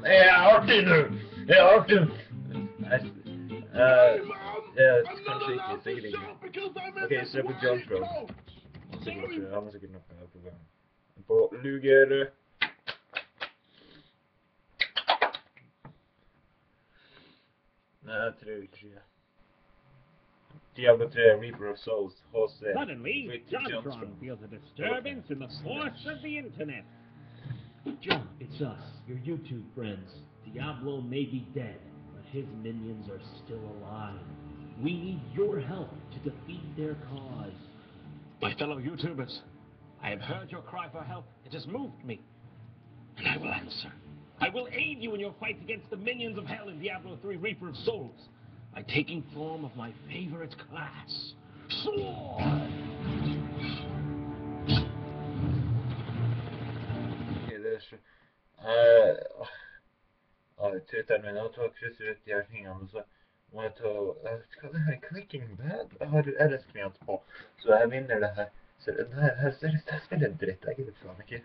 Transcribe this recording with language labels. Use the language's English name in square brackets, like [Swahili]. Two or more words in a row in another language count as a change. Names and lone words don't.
[Norwegian] Jeg er artig nå! Jeg er artig! Kanskje ikke. Sikkert ikke. Ok, se på John Crow. Han har sikkert noe på gang. På Luger. Nei, jeg tror ikke. Diablo 3 Reaper of Souls, HC. [English] Suddenly, Jontron feels a disturbance in the force of the internet. John, it's us, your YouTube friends. Diablo may be dead, but his minions are still alive. We need your help to defeat their cause. My fellow YouTubers, I have heard your cry for help. It has moved me. And I will answer. I will aid you in your fight against the minions of hell in Diablo 3 Reaper of Souls by taking form of my favorite class, Sword! [Norwegian] Okay, det så... Tuteren min, og ta krysser ut de her tingene, og så må jeg ta... Hva er det her? Clicking Bad? Jeg har RS-klient på, så jeg vinner det her. Så det her spiller dritt, jeg gidder faen ikke.